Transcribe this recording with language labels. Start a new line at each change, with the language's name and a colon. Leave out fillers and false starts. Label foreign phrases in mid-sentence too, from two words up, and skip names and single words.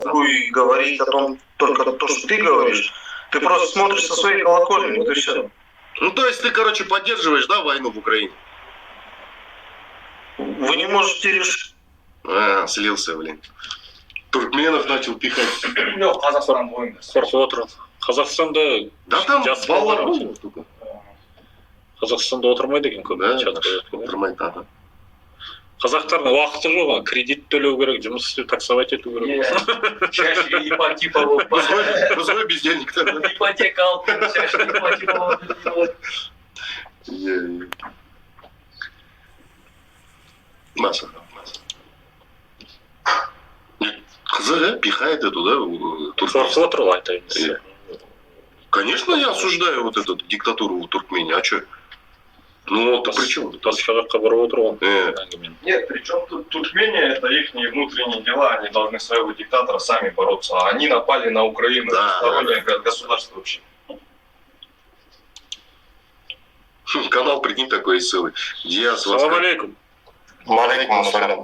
Russian: и говорить о том, только то, что ты говоришь. Ты просто смотришь со своей колокольни, вот и все. Ну, то есть ты, короче, поддерживаешь, да, войну в Украине? Вы не можете решить. Слился, блин. Туркменов начал пихать.
Kazakh: Yok, Қазақстан бойында. Қорқып отыр. Қазақстанда
Russian: Да там
Kazakh: жас балалар балалар ғой только. Қазақстанда отырмайды екен көп.
Russian: Да,
Kazakh: чатта жатқан. отырмайды, ага. Қазақтардың уақыты жоқ, кредит төлеу керек, жұмыс істеу, таксовать ету керек. Чаще ипотека болып. Біз ғой бездельниктер. Ипотека алып, чаще ипотека болып. Маса.
Russian: Қызық, пихает эту, да?
Kazakh: Қорқып отыр ғой айтайын.
Russian: Конечно, я осуждаю вот эту диктатуру в Туркмении. А что? Ну, вот при чем?
Kazakh: Басқа жаққа бұрып отыр ғой.
Russian: Нет, причем тут Туркмения, это их внутренние дела, они должны своего диктатора сами бороться. А они напали на Украину, Да. стороннее государство вообще. Канал, прикинь, такой целый. Диас,
Arabic: Салам алейкум. Малейкум ассалям.